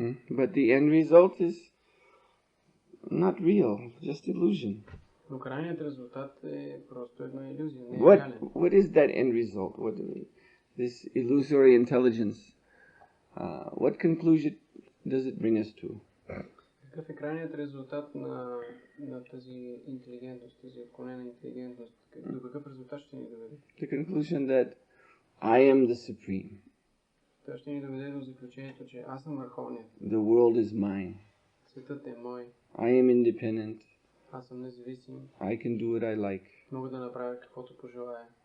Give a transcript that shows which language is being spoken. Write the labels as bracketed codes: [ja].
[en] But the end result is not real, just illusion. [bg] Но крайният резултат е просто една илюзия, не е реален. [en] What is that end result? This illusory intelligence, what conclusion does it bring us to? [bg] Какъв е крайният резултат на тази интелигентност, тази отклонена интелигентност? До какъв резултат ще ни доведе? [en] The conclusion that I am the supreme. [bg] той ще ни доведе до заключението, че аз съм върховният. [en] The world is mine. [bg] Светът е мой. [en] I am independent. [bg] Аз съм независим. [en] I can do what I like. [bg] Мога да направя каквото пожелая.